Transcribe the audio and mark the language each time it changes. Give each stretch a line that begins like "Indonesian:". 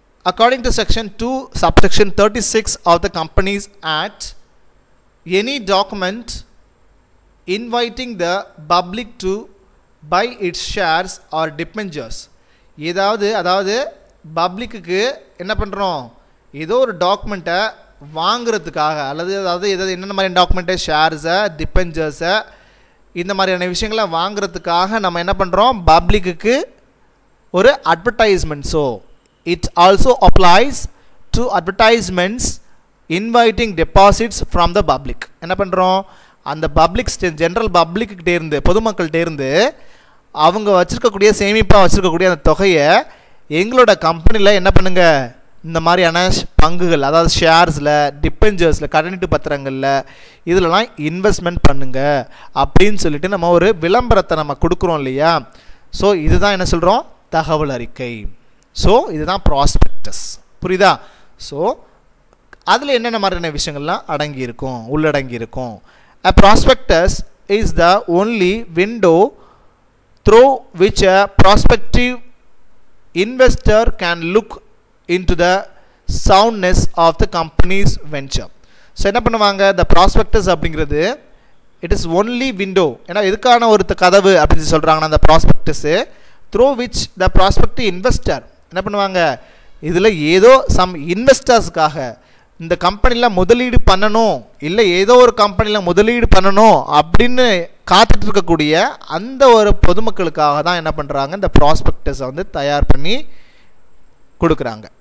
English: According to section 2 subsection 36 of the Companies Act, any document inviting the public to buy its shares or debentures,
Tamil: அதாவது பப்ளிக்கு என்ன பண்ணுறோம், ஏதோ ஒரு டாக்குமெண்ட்டை வாங்குறதுக்காக அதாவது என்னென்ன மாதிரி டாக்குமெண்ட்டு, ஷேர்ஸை, டிபெஞ்சர்ஸை, இந்த மாதிரியான விஷயங்களை வாங்குறதுக்காக நம்ம என்ன பண்ணுறோம், பப்ளிக்கு ஒரு அட்வர்டைஸ்மெண்ட்ஸோ.
English: It also applies to advertisements inviting deposits from the public.
Tamil: என்ன பண்ணுறோம், அந்த பப்ளிக் ஜென்ரல் பப்ளிக்கிட்டே இருந்து, பொதுமக்கள்கிட்ட இருந்து அவங்க வச்சுருக்கக்கூடிய சேமிப்பாக வச்சுருக்கக்கூடிய அந்த தொகையை எங்களோட கம்பெனியில் என்ன பண்ணுங்க, இந்த மாதிரியான பங்குகள் அதாவது ஷேர்ஸில், டிபெஞ்சர்ஸில், கடனீட்டு பத்திரங்களில் இதிலலாம் இன்வெஸ்ட்மெண்ட் பண்ணுங்க அப்படின்னு சொல்லிட்டு நம்ம ஒரு விளம்பரத்தை நம்ம கொடுக்குறோம் இல்லையா. ஸோ இதுதான் என்ன சொல்கிறோம், தகவல் அறிக்கை. ஸோ இதுதான் ப்ராஸ்பெக்டஸ். புரியுதா? ஸோ அதில் என்னென்ன மாதிரியான விஷயங்கள்லாம் அடங்கியிருக்கும், உள்ளடங்கியிருக்கும்.
English: A prospectus is the only window through which a prospective investor can look into the soundness of the company's venture.
Tamil: So என்ன பண்ணுவாங்க, the prospectus அப்படிங்கிறது
English: It is only window.
Tamil: ஏன்னா எதுக்கான ஒரு கதவு அப்படின்னு சொல்கிறாங்கன்னா அந்த ப்ராஸ்பெக்டஸு
English: through which the prospective investor
Tamil: என்ன பண்ணுவாங்க, இதில் ஏதோ சம் இன்வெஸ்டர்ஸுக்காக இந்த கம்பெனியில் முதலீடு பண்ணணும், இல்லை ஏதோ ஒரு கம்பெனியில் முதலீடு பண்ணணும் அப்படின்னு காத்துட்டு இருக்கக்கூடிய அந்த ஒரு பொதுமக்களுக்காக தான் என்ன பண்ணுறாங்க, இந்த ப்ராஸ்பெக்டஸை வந்து தயார் பண்ணி கொடுக்குறாங்க.